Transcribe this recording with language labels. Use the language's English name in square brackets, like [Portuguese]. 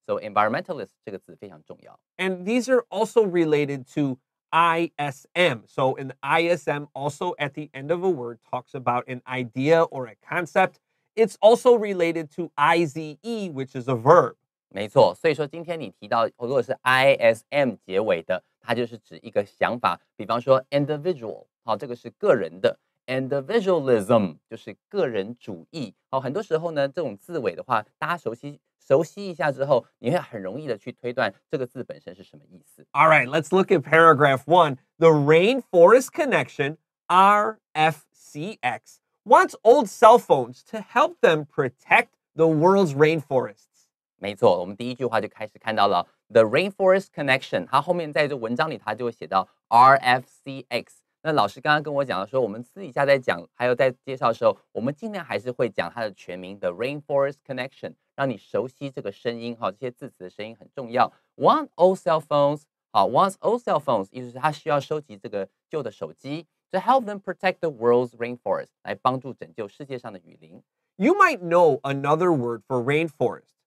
[Chinese] So environmentalist 这个字非常重要。 [English] And these are also related to ISM. So an ISM also at the end of a word talks about an idea or a concept. It's also related to IZE, which is a verb. [Chinese] 没错，所以说今天你提到如果是 ISM 结尾的，它就是指一个想法，比方说 individual， 好，这个是个人的 individualism 就是个人主义。好，很多时候呢，这种字尾的话，大家熟悉一下之后，你会很容易的去推断这个字本身是什么意思。 [English] All right, let's look at paragraph 1. The Rainforest Connection, RFCx, wants old cell phones to help them protect the world's rainforests. [Chinese] 没错，我们第一句话就开始看到了 The Rainforest Connection， 它后面在这文章里它就会写到 RFCx。那老师刚刚跟我讲的说，我们私底下在讲，还有在介绍的时候，我们尽量还是会讲它的全名的 Rainforest Connection， 让你熟悉这个声音，这些字词的声音很重要。 [English] Want old cell phones， wants old cell phones， [Chinese] 意思是他需要收集这个旧的手机 ， [English] to help them protect the world's rainforest， [Chinese] 来帮助拯救世界上的雨林。 [English] You might know another word for rainforest.